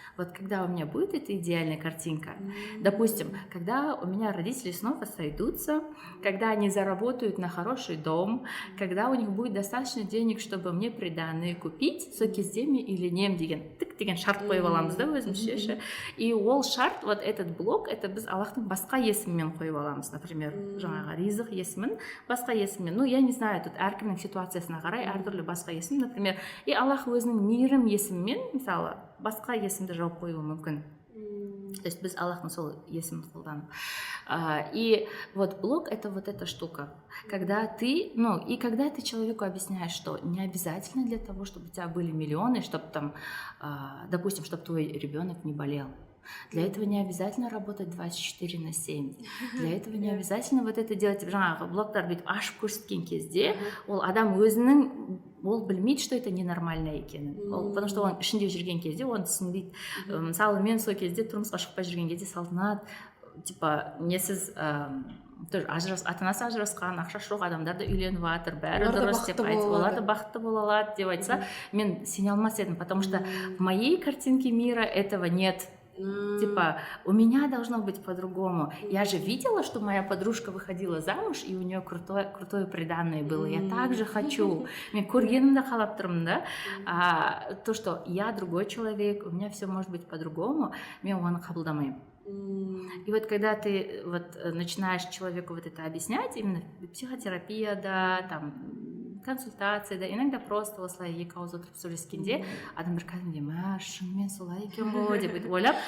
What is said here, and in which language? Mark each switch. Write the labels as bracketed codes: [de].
[ru] Вот когда у меня будет эта идеальная картинка, допустим, когда у меня родители снова сойдутся, когда они заработают на хороший дом, когда у них будет достаточно денег, чтобы мне приданое купить, [kk] со кездеми или нем деген шарт қойып аламыз да өзімізше. И ол шарт, [ru] вот этот блок, это [kk] біз Аллахтың басқа есімімен қойып аламыз, например, жаңағы ризық есімін басқа есіммен. [ru] Я не знаю, тут [kk] әркімнің ситуациясына қарай әртүрлі басқа есім, например, и Аллах өзінің мейірім есімімен, мысалы, басқа есімді жауып қоюы мүмкін. То есть біз Аллахтың сол есімін қолданып. [ru] И вот блок — это вот эта штука. Когда ты, и когда ты человеку объясняешь, что не обязательно для того, чтобы у тебя были миллионы, чтобы там, допустим, чтобы твой ребенок не болел. Для этого не обязательно работать 24/7. Для этого не обязательно вот это делать. [kk] Жаңағы блоктар бүйтіп ашып көрсеткен кезде, ол адам өзінің, ол білмейді, [ru] что это ненормально [kk] екенін. [ru] Потому что [kk] оның ішінде жүрген кезде оны түсінбейді. Мысалы, мен сол кезде тұрмысқа шықпай жүрген кезде Салтанат, типа, несіз ата-анасы ажырасқан, ақша жоқ адамдар да үйленіп жатыр, бәрі дұрыс деп айтса, олар да бақытты бола алады деп айтса, мен сене алмас едім, [ru] потому что в моей картинке мира этого нет. Типа, у меня должно быть по-другому. Я же видела, что моя подружка выходила замуж, и у нее крутое приданное было. Я также хочу. [kk] Мен көргенімді қалап тұрмын, да. [ru] То, что я другой человек, у меня все может быть по-другому, [kk] мен оны қабылдамаймын. [ru] И вот когда ты вот начинаешь человеку вот это объяснять, именно психотерапия, да, там консультация, да, иногда просто [kk] осылай екі ауыз отырып сөйлескенде адамдар кәдімгідей шынымен солай екен ғой деп ойлап,